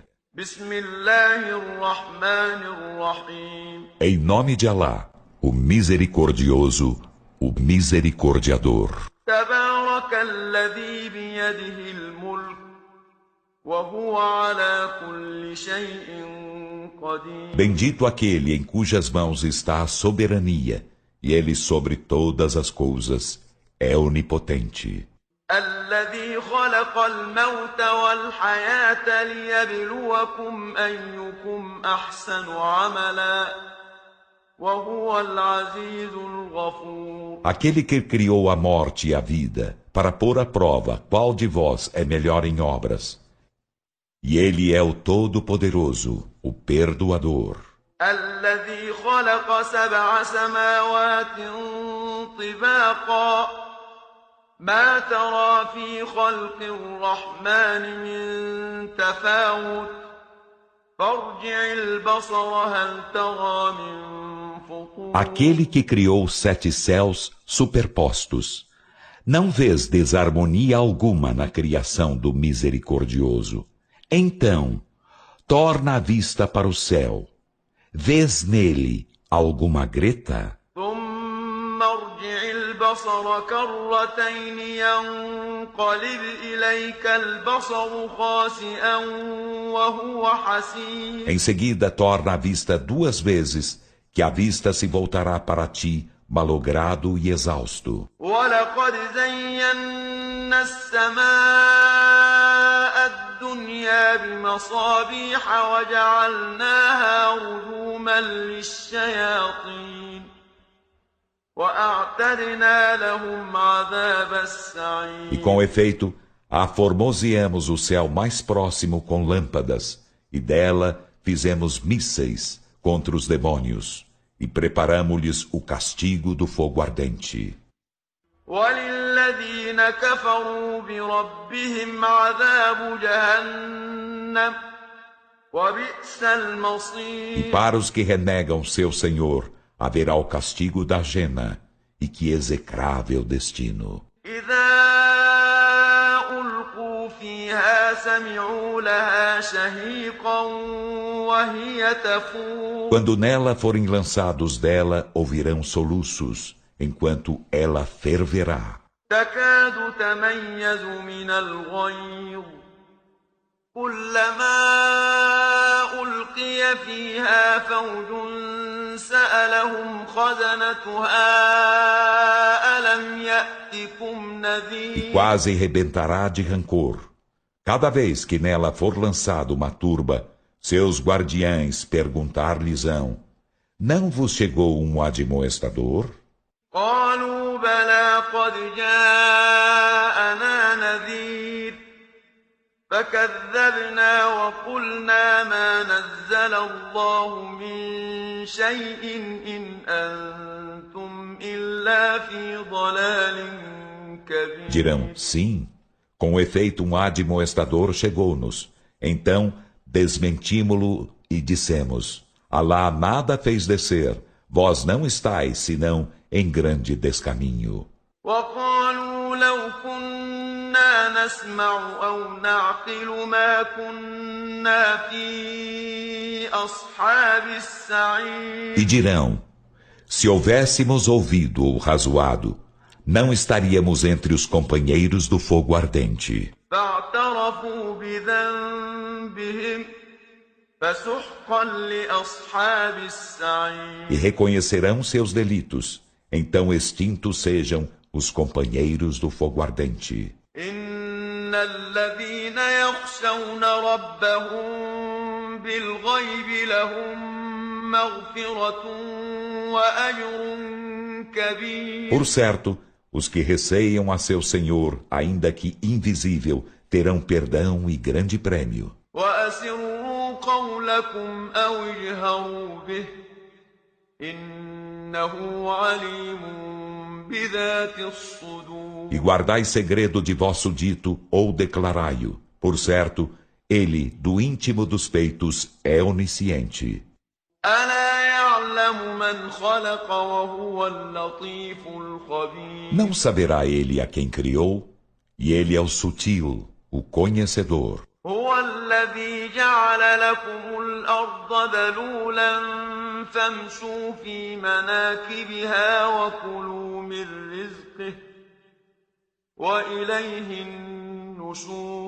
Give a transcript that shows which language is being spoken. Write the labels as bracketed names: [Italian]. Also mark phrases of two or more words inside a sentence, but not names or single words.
[Arabic] بسم الله الرحمن الرحيم [Portuguese] Em nome de Alá, o Misericordioso, o Misericordiador. [Arabic] تبارك الذي بيده الملك وهو على كل شيء قدير [Portuguese] Bendito aquele em cujas mãos está a soberania, e ele sobre todas as coisas é onipotente. [Arabic] الذي خلق الموت والحياة ليبلوكم أيكم أحسن عملا وهو العزيز الغفور. [Portuguese] Aquele que criou a morte e a vida, para pôr à prova qual de vós é melhor em obras. E ele é o Todo-Poderoso, o Perdoador. [Arabic] الذي خلق 7 سماوات طباقا ما ترى في خلق الرحمن من تفاوت فارجع البصر هل ترى من فطور. [Portuguese] Aquele que criou 7 céus superpostos. Não vês desarmonia alguma na criação do Misericordioso. Então, torna a vista para o céu. Vês nele alguma greta? [Arabic] ثم ارجع البصر كرتين ينقلب إليك البصر خاسئا وهو حسير. [Portuguese] Em seguida, torna a vista 2 vezes, que a vista se voltará para ti, malogrado e exausto. [Arabic] ولقد زينا السماء الدنيا بمصابيح وجعلناها رجوما للشياطين وأعتدنا لهم عذاب السعير. [Portuguese] E com efeito, aformoseamos o céu mais próximo com lâmpadas, e dela fizemos mísseis contra os demônios, e preparamo-lhes o castigo do fogo ardente. [Arabic] وللذين كفروا بربهم عذاب جهنم وبئس [Portuguese] E [Arabic] المصير. [Portuguese] para os que renegam seu Senhor, haverá o castigo da jena, e que execrável destino. [Arabic] إذا ألقوا فيها سمعوا لها شهيقا وهي تفور. [Portuguese] Quando nela forem lançados dela, ouvirão soluços, enquanto ela ferverá. [Arabic] تكاد تميز من الغيظ كلما ألقي فيها فوج سألهم خزنتها ألم يأتكم [Portuguese] E [Arabic] نذير. [Portuguese] quase rebentará de rancor. Cada vez que nela for lançada uma turba, seus guardiães perguntar-lhes-ão: não vos chegou um admoestador? [Arabic] قالوا بلى قد جاءنا نذير فكذبنا وقلنا ما نزل الله من شيء إن أنتم إلا في ضلال كبير. [Portuguese] Dirão, sim, com efeito um admoestador chegou-nos. Então desmentímo-lo e dissemos: Alá nada fez descer, vós não estáis senão em grande descaminho. [Arabic] وقالوا لو كنا نسمع أو نعقل ما كنا في أصحاب السعير. [Portuguese] E dirão, se houvéssemos ouvido ou razoado, não estaríamos entre os companheiros do fogo ardente. [Arabic] فاعترفوا بذنبهم فسحقا لأصحاب السعير. [Portuguese] E reconhecerão seus delitos, então extintos sejam os companheiros do fogo ardente. [Arabic] إن الذين يخشون ربهم بالغيب لهم مغفرة وأجر كبير. [Portuguese] Por certo, os que receiam a seu Senhor, ainda que invisível, terão perdão e grande prêmio. [Arabic] وأسروا قولكم أو اجهروا به إنه عليم بذات الصدور. [Portuguese] E guardai segredo de vosso dito ou declarai-o. Por certo, Ele, do íntimo dos peitos, é onisciente. [Arabic] ألا يعلم من خلق وهو اللطيف الخبير. [Portuguese] Não saberá ele a quem criou? E ele é o sutil, o conhecedor. [Arabic] هو الذي جعل لكم الأرض ذلولا فامشوا في مناكبها وكلوا من رزقه وإليه النشور.